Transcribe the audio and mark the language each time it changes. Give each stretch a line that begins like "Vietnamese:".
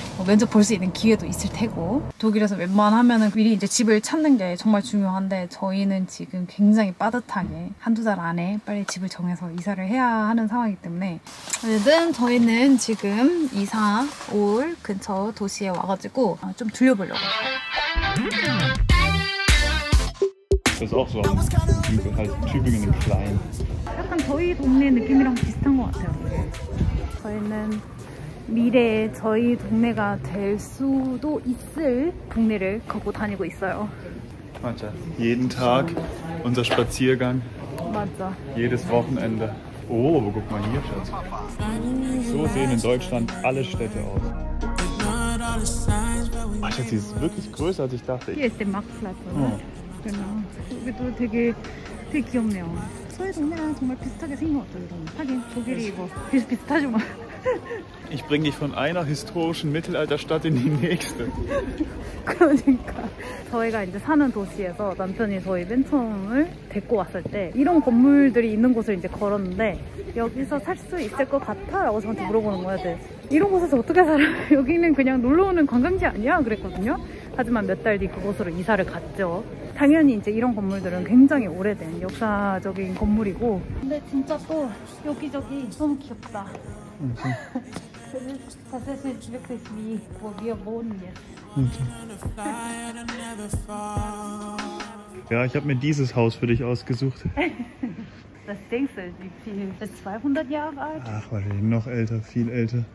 Korean: 면접 볼 수 있는 기회도 있을 테고 독일에서 웬만하면은 미리 이제 집을 찾는 게 정말 중요한데 저희는 지금 굉장히 빠듯하게 한두 달 안에 빨리 집을 정해서 이사를 해야 하는 상황이기 때문에 어쨌든 저희는 지금 이사 올 근처 도시에 와가지고 좀 들려보려고.
German: Das ist auch so halt Tübingen in klein.
Korean: 약간 저희 동네 느낌이랑 비슷한 것 같아요. 저희는 미래에 저희 동네가 될 수도 있을 동네를 걷고 다니고 있어요.
German: Warte. Jeden Tag unser Spaziergang.
Korean: 맞아.
German: Jedes Wochenende. Oh, aber guck mal hier, Schatz. So sehen in Deutschland alle Städte aus. Ach, Schatz, die ist wirklich größer als ich dachte. Hier ist der Marktplatz, oder? genau.
Korean: 여기도 되게 귀엽네요. 저희 동네랑 정말 비슷하게 생긴 것 같아요. 하긴 독일이 뭐 비슷하지만.
German: Ich bringe dich von einer historischen Mittelalterstadt in die nächste.
Korean: 그러니까 저희가 이제 사는 도시에서 남편이 저희 맨 처음을 데리고 왔을 때 이런 건물들이 있는 곳을 이제 걸었는데 여기서 살 수 있을 것 같아? 라고 저한테 물어보는 거야. 네. 이런 곳에서 어떻게 살아? 여기는 그냥 놀러 오는 관광지 아니야? 그랬거든요. 하지만 몇 달 뒤 그곳으로 이사를 갔죠. 당연히 이제 이런 건물들은 굉장히 오래된 역사적인 건물이고 근데 진짜 또 여기저기 너무 귀엽다.
German: Das ist tatsächlich wirklich wie wo wir wohnen jetzt. Ja, ich habe mir dieses Haus für dich ausgesucht. Was denkst du, wie viel? Das ist 200 Jahre alt? Ach, wahrscheinlich noch älter, viel älter.